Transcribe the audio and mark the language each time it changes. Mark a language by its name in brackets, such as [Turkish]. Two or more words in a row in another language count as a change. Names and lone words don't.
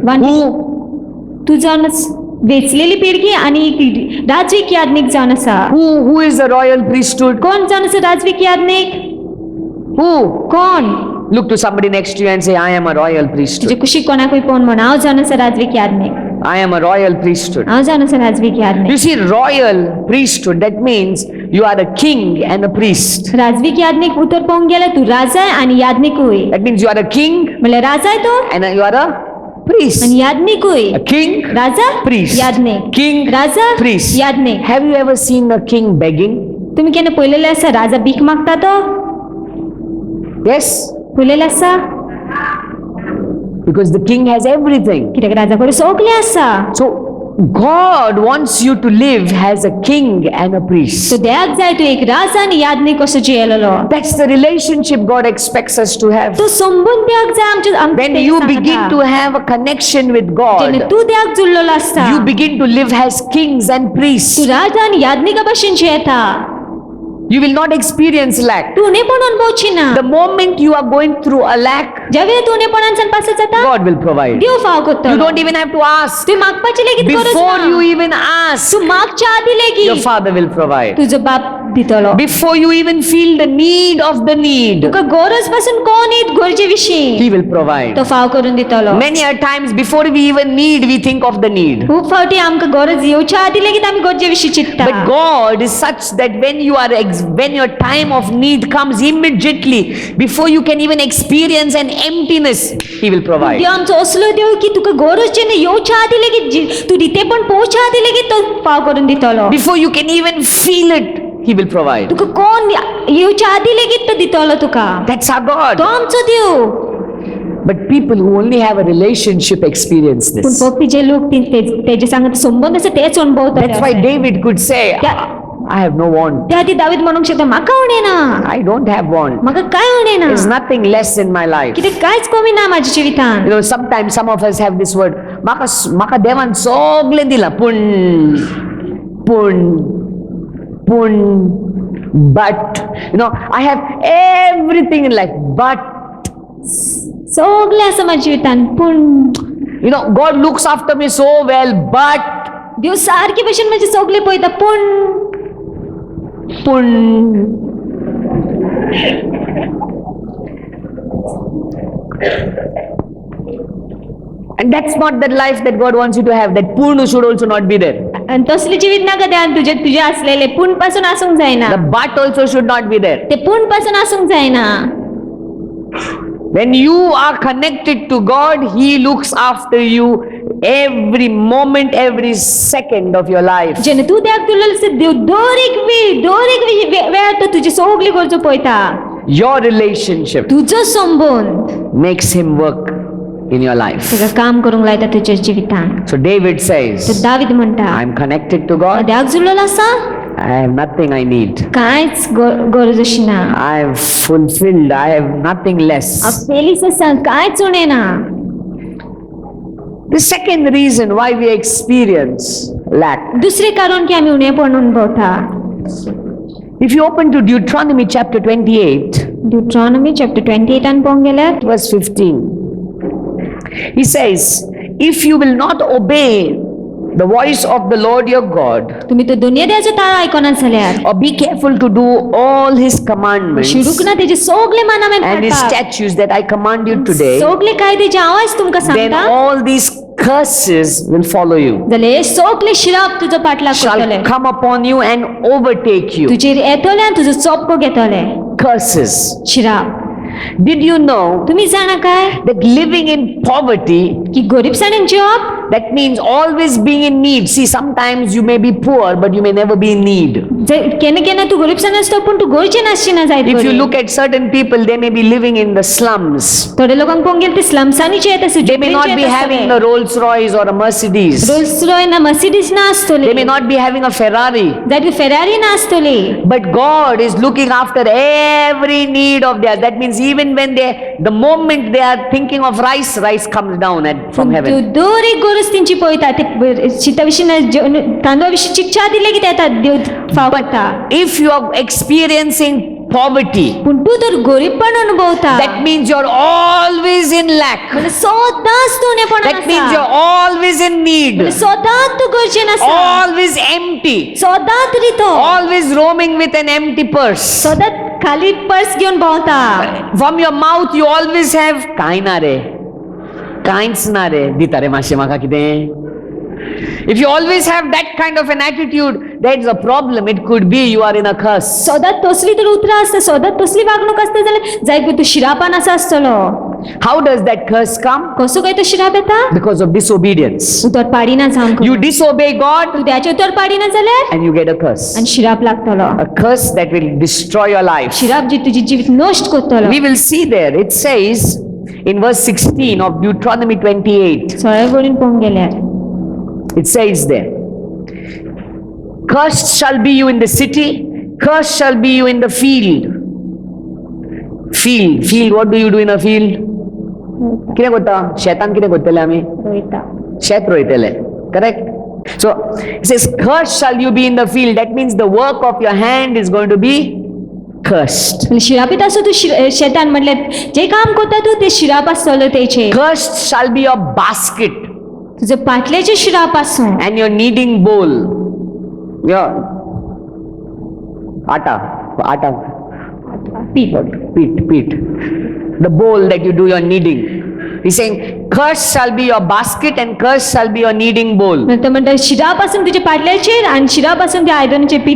[English] Who? [Konkani] तू जावन वेचलेली पिळगी आणि राजवीक याज्ञिक जावन आसा. [English] Who is the royal priesthood? [Konkani] कोण जावन आसा राजवीक याज्ञिक? [English] Who? [Konkani] कोण? [English] Look to somebody next to you and say, I am a royal [Konkani] तुजे [English] priesthood. [Konkani] कुशीक कोणाकूय पळोवन म्हण हांव जावन आसा राजवीक याज्ञिक. [English] I am a royal priesthood. [Konkani] हांव जावन आसा राजवीक याज्ञिक. [English] You see, royal priesthood, that means you are a king and a priest. [Konkani] राजवीक याज्ञिक उतर पळोवंक गेल्यार तूं राजाय आनी याज्ञिकूय. [English] That means you are a king [Konkani] म्हणल्यार राजाय तूं [English] and you are a priest. [Konkani] आनी याज्ञिकूय. [English] A king, [Konkani] राजा [English] priest. [Konkani] याज्ञिक. [English] King, [Konkani] राजा [English] priest. [Konkani] याज्ञिक. [English] Have you ever seen a king begging? [Konkani] तुम्ही केन्ना पळयलेलें आसा राजा भीक मागता तो? [English] Yes, [Konkani] पळयलेलें आसा? [English] because the king has everything. [Konkani] कित्याक राजा कडेन सगळें आसा. [English] So God wants you to live as a king and a priest. [Konkani] सो देवाक जाय तूं एक राजा आनी याज्ञिक कसो जियेलेलो. [English] That's the relationship God expects us to have. [Konkani] तो संबंध देवाक जाय [English] When you begin to have a connection with [Konkani] जेन्ना [English] God, [Konkani] तूं देवाक जुळलेलो आसता [English] you begin to live as kings and priests. [Konkani] तूं राजा आनी याज्ञिका भशेन जियेता. [English] You will not experience lack. [Konkani] तूं उणेपण अनुभवची ना. [English] The moment you are going through a lack, [Konkani] ज्या वेळी तूं उणेपणांतल्यान पास जाता [English] God will provide. [Konkani] देव फाव [English] You [Konkani] करतलो. [English] don't even have to ask. [Konkani] तूं मागपाची लेगीत गरज [English] Before you [Konkani] ना. [English] even ask, [Konkani] तूं मागच्या आदी [English] your [Konkani] लेगीत [English] Father will provide. [Konkani] तुजो बाप दितलो. [English] Before you even feel the need of the need, [Konkani] तुका गरज पासून कोण येत गरजे विशीं [English] He will provide. [Konkani] तो फाव करून दितलो. [English] Many a times before we even need, we think of the need. [Konkani] खूब फावटी आमकां गरज येवच्या आदी लेगीत आमी गरजे विशीं चिंतता. [English] But God is such that when your time of need comes immediately, before you can even experience an emptiness, He will provide. [Konkani] देव आमचो असलो देव की तुका गरज जेन्ना येवच्या आदी लेगीत तूं रितेपण पोवच्या आदी लेगीत तो फाव करून दितलो. [English] Before you can even feel it, He will provide. [Konkani] तुका कोण येवच्या आदी लेगीत तो दितलो तुका. [English] That's our God. [Konkani] तो आमचो देव. [English] But people who only have a relationship experience [Konkani] पूण [English] this. [Konkani] फक्त जे लोक तेजे सांगत संबंध आसा तेच अनुभवतात. [English] That's why David could say, I have no want. [Konkani] त्या ती दावीद म्हणूंक शकता म्हाका उणेना. [English] I don't have want. [Konkani] म्हाका काय उणेना. [English] There's nothing less in my life. [Konkani] कितें कांयच कमी ना म्हाज्या जिवितांत. [English] You know, sometimes some of us have this word, [Konkani] म्हाका देवान सगळें दिलां, पूण, [English] but, you know, I have everything in life, but, [Konkani] सगळें आसा म्हाज्या जिवितांत पूण [English] you know, God looks after me so well, but, [Konkani] देव सारके भशेन म्हाजे सगळें पळयता पूण [English] and that's not the life that God wants you to have. That purna should also not be there. [Konkani] आनी तसलें जिवीत नाका देवान तुजे आसलेले पूण पासून आसूंक जायना. [English] The but also should not be there. [Konkani] ते पूण पासून आसूंक जायना. [English] When you are connected to God, He looks after you every moment, every second of your life. [Konkani] जेन्ना तूं देवाक तुलें आसता देव दर एक वेळ तो तुजी सगळी गरजो पळयता. [English] Your relationship [Konkani] तुजो संबंध [English] makes Him work in your life. [Konkani] तुका काम करूंक लायता तुज्या जिवितांत. [English] So David [Konkani] तो [English] says, [Konkani] दावीद म्हणटा [English] I'm connected to God. [Konkani] देवाक जुळलेलो आसा [English] I have nothing I need. [Konkani] कांयच गरज अशी ना. [English] I have fulfilled. I have nothing less. [Konkani] पेलीस आसा कांयच उणें ना. [English] The second reason why we experience lack. [Konkani] दुसरे कारण की आम्ही उणे पण अनुभवता. [English] If you open to Deuteronomy chapter 28, [Konkani] ड्यूट्रॉनॉमी चॅप्टर 28 आणि पळोवंक गेल्यार [English] verse 15, he says, if you will not obey the voice of the Lord your God, [Konkani] तुम्ही तो दुनिया देवाचो ताळो आयकोनात जाल्यार [English] or be careful to do all his commandments [Konkani] शिरूक ना तेजे सगळे मानामें [English] and his [Konkani] पाळपाक, [English] statutes that I command you today, [Konkani] सगळे कायदे जे हांव आयज तुमकां [English] then [Konkani] सांगता [English] all these curses will follow you, [Konkani] जाल्यार हे सगळे शिराप तुजो पाटलाग [English] shall [Konkani] करतले, [English] come upon you and overtake you. [Konkani] तुजेर येतले आनी तुजो चोपको घेतले. [English] Curses. [Konkani] शिराप. [English] Did you know [Konkani] तुम्ही जाणा काय [English] that living in poverty, [Konkani] की गरीबसाणेन जिवप [English] that means always being in need? See, sometimes you may be poor, but you may never be in need. [Konkani] केन्ना केन्ना तू गरीबसाण असतो पण तू गोरचे नासचिना जायत. [English] If you look at certain people, they may be living in the slums. [Konkani] थोडे लोकांक पळोवंक गेल्यार ते स्लम्सांनी जियेत आसत. [English] They may not be having a Rolls Royce or a Mercedes. [Konkani] रोल्स रॉय ना मर्सिडीज ना आसतली. [English] They may not be having a Ferrari. [Konkani] जायत फेरारी ना आसतली. [English] But God is looking after every need of theirs. That means even when the moment they are thinking of rice, rice comes down from [Konkani] तू [English] heaven. [Konkani] दर एक गोरस तेंची पळयता ते शिता विशीं तांदूळा विशीं चिकच्या दिले की येता देव फाव करता. [English] If you are experiencing poverty, [Konkani] पूण तू तर गरीबपण अनुभवता [English] that means you're always in lack. [Konkani] म्हणजे सदांच तू उणेपणान [English] That means [Konkani] आसा. [English] you're always in need. [Konkani] म्हणजे सदांच तू गरजेन आसा. [English] Always empty. [Konkani] सदांच रितो. [English] Always roaming with an empty purse. [Konkani] सदांच खाली पर्स घेऊन भोंवता. [English] From your mouth you always have [Konkani] कांय ना रे, कांयच ना रे, दिता रे मातशें म्हाका कितें. [English] If you always have that kind of an attitude, that's a problem. It could be you are in a curse. [Konkani] सदांच तसली तर उतरां आसता, सदांच तसली वागणूक आसता जाल्यार जाय तू शिरापान आसा आसतलो. [English] How does that curse come? [Konkani] कसो काय तो शिराप येता? [English] Because of disobedience. [Konkani] उतर पाडिना जावन [English] You disobey God [Konkani] तू त्याचे उतर पाडिना जाल्यार [English] and you get a curse. [Konkani] आनी शिराप लागतलो. [English] A curse that will destroy your life. [Konkani] शिराप जी तुजी जीवित नष्ट करतलो. [English] We will see there. It says in verse 16 of Deuteronomy 28. [Konkani] सगळे वळीन पळोवंक गेल्यार [English] It says there, cursed shall be you in the city, cursed shall be you in the field. Field, what do you do in a field? [Konkani] कितें करता? शेतान कितें करतले आमी? रोयता. शेत रोयतले. [English] Correct? So it says, cursed shall you be in the field. That means the work of your hand is going to be cursed. [Konkani] शिरापीत आसो तू शेतान म्हटल्यार जे काम करता तू ते शिराप आसतलो तेचे. [English] Cursed shall be your basket [Konkani] तुझे पाटलेचे शिराप आसूं [English] and your kneading bowl. Your atta. Peat. The bowl that you do your kneading. He's saying, cursed shall be your basket and cursed shall be your kneading bowl. [Konkani] तो म्हणटा शिराप आसून तुजे पाटलेचेर आनी शिराप आसून त्या आयदनाचेर पीठ.